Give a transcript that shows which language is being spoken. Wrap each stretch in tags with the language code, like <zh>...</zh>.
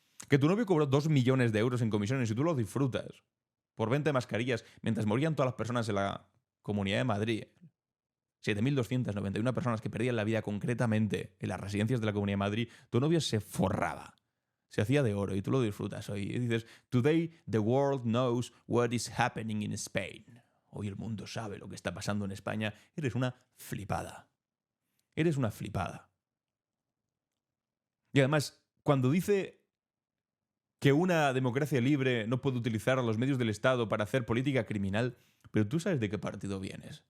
<es>Que tu novio cobró 2 millones de euros en comisiones y tú lo disfrutas por venta de mascarillas mientras morían todas las personas en la Comunidad de Madrid. 7.291 personas que perdían la vida concretamente en las residencias de la Comunidad de Madrid. Tu novio se forraba. Se hacía de oro y tú lo disfrutas hoy. Y dices,</es> <en>today the world knows what is happening in Spain.</en> <es>Hoy el mundo sabe lo que está pasando en España. Eres una flipada. Eres una flipada. Y además, cuando dice que una democracia libre no puede utilizar a los medios del Estado para hacer política criminal, pero tú sabes de qué partido vienes.</es>